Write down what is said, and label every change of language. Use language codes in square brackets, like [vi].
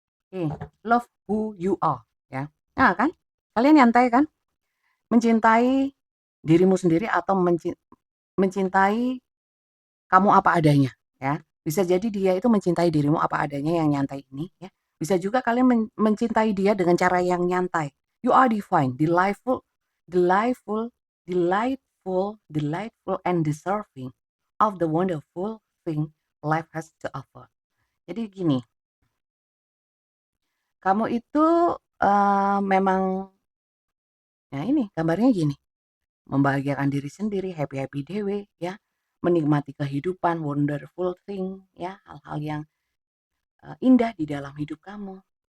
[id] Oke, [en] love who you are, [id] ya. Nah kan, kalian nyantai kan? Mencintai dirimu sendiri atau mencintai kamu apa adanya, ya. Bisa jadi dia itu mencintai dirimu apa adanya yang nyantai ini, ya. Bisa juga kalian mencintai dia dengan cara yang nyantai. [en] You are divine, delightful, delightful, delightful, and deserving of the wonderful thing life has to offer. [id] Jadi gini, kamu itu memang, ya ini gambarnya gini, membahagiakan diri sendiri, happy-happy dewe, ya, menikmati kehidupan, [en] wonderful thing, [id] ya, hal-hal yang indah di dalam hidup kamu.